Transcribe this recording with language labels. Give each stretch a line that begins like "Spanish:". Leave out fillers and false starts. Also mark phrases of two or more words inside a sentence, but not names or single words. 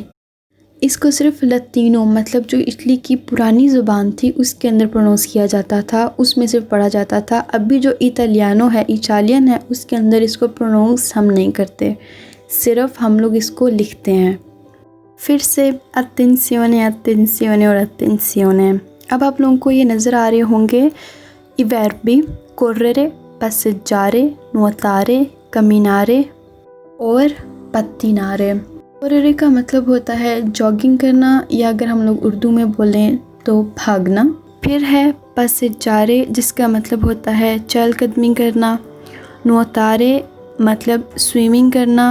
Hindi: इसको सिर्फ लतीनो मतलब जो इटली की पुरानी ज़ुबान थी उसके अंदर प्रोनाउंस किया जाता था, उसमें सिर्फ पढ़ा जाता था। अभी जो इटालियानो है, इटालियन है, उसके अंदर इसको प्रोनाउंस हम नहीं करते, सिर्फ हम लोग इसको लिखते हैं। फिर से अटेंसियोने, अटेंसियोने और अटेंसियोने। अब आप लोगों को ये नज़र आ रहे होंगे
Italian: i verbi correre, passeggiare, nuotare, camminare
Hindi: और pattinare। कोरेरे का मतलब होता है जॉगिंग करना, या अगर हम लोग उर्दू में बोलें तो भागना। फिर है पसेजारे, जिसका मतलब होता है चहलकदमी करना। नुअतारे मतलब स्विमिंग करना।